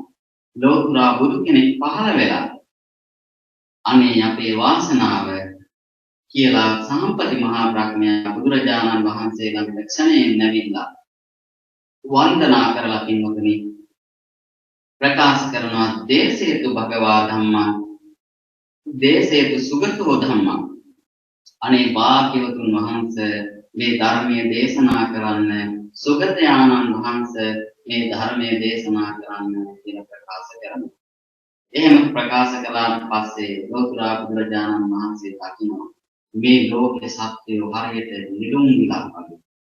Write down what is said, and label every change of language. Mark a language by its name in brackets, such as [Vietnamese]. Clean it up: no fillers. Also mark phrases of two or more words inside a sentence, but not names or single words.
[Sinhala] ලෝතුරා බුදු කෙනෙක් පහළ වෙලා අනේ අපේ වාසනාව කියලා සම්පති මහා ප්‍රඥා බුදුරජාණන් වහන්සේ ළඟට ක්ෂණයෙන් නැවිලා වන්දනා කරලා පින්වතුනි ප්‍රකාශ කරනවා [Pali] දේශේතු භගවා ධම්මං දේශේතු සුගතෝ ධම්මං. [Sinhala] අනේ භාග්‍යවතුන් වහන්සේ මේ ධර්මයේ දේශනා කරන්න සුගතයාණන් වහන්සේ මේ ධර්මයේ දේශනා කරන්න කියලා ප්‍රකාශ කරනවා. එහෙම ප්‍රකාශ කළාට පස්සේ ලෝතර බුදුරජාණන් වහන්සේ දකිනවා මේ ලෝකේ සත්‍යය හරියට නිලුම් විලක් වගේ.